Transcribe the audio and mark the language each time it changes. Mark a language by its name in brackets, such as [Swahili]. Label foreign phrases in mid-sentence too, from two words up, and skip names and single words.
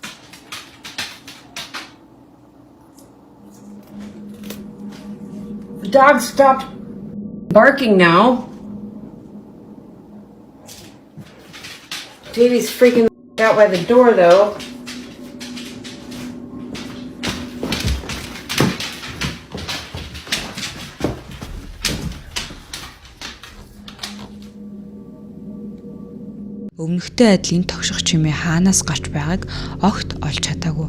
[English] The dog stopped barking now. Davey's freaking out by the door though. [Mongolian] Өмнөхтэй адилын тогших чимээ хаанаас гарч байгааг огт олж чадаагүй.